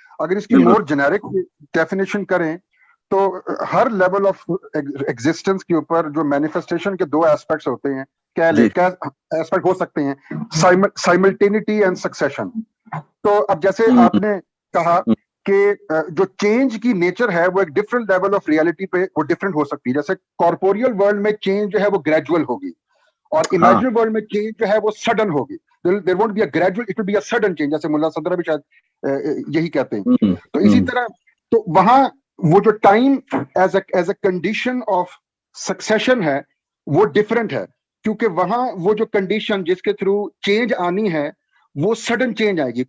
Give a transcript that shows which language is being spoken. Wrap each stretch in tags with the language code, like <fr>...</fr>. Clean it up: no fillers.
<ur>اگر اس کی مور generic definition کریں تو ہر لیول آف ایگزسٹنس کے اوپر جو مینیفیسٹیشن کے دو ایسپیکٹس ہوتے ہیں, کیا ایسپیکٹ ہو سکتے ہیں, سائملٹینٹی اینڈ سکسیشن. تو اب جیسے آپ نے کہا کہ جو چینج کی نیچر ہے وہ ایک ڈفرنٹ لیول آف ریالٹی پہ وہ ڈفرنٹ ہو سکتی ہے. جیسے کارپوریل ورلڈ میں چینج جو ہے وہ گریجول ہوگی, اور امیجنل ورلڈ میں چینج جو ہے وہ سڈن ہوگی.</ur> <en>there won't be a gradual, it will be a sudden change.</en> <ur>جیسے ملا صدرہ بھی شاید یہی کہتے ہیں. تو اسی طرح تو وہاں وہ جو time as a condition of succession ہے وہ ڈفرینٹ ہے, کیونکہ وہاں وہ جو کنڈیشن جس کے تھرو چینج آنی ہے وہ سڈن چینج آئے گی.</ur>